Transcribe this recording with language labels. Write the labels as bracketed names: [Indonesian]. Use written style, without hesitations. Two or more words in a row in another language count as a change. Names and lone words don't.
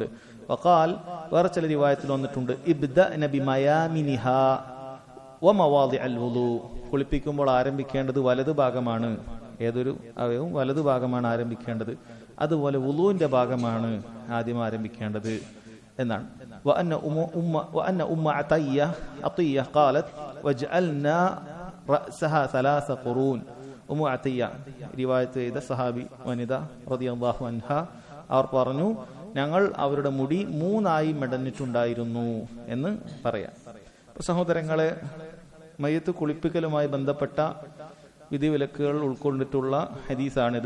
[Malayalam] വഖാൽ, വേറെ ചില റിവായത്തിൽ വന്നിട്ടുണ്ട് [Arabic] ابدأن بميامنها ومواضع الوضوء, [Malayalam] കുളിപ്പിക്കുമ്പോൾ ആരംഭിക്കേണ്ടത് വലതു ഭാഗമാണ്, ഏതൊരു അവയവും വലതു ഭാഗമാണ് ആരംഭിക്കേണ്ടത്, അതുപോലെ വുളുവിന്റെ ഭാഗമാണ് ആദ്യം ആരംഭിക്കേണ്ടത് എന്നാണ്. [Arabic] وأن أم عطية قالت وجعلنا رأسها 3 قرون. [Malayalam] ഉമ്മു അത്തിയ റിവായത്ത് ചെയ്ത സഹാബി വനിത [Arabic] رضي الله عنها, [Malayalam] അവർ പറഞ്ഞു ഞങ്ങൾ അവരുടെ മുടി 3 മെടഞ്ഞിട്ടുണ്ടായിരുന്നു എന്ന് പറയാം. സഹോദരങ്ങളെ, മയ്യിത്ത് കുളിപ്പിക്കലുമായി ബന്ധപ്പെട്ട വിധിവിലക്കുകൾ ഉൾക്കൊണ്ടിട്ടുള്ള ഹദീസാണിത്.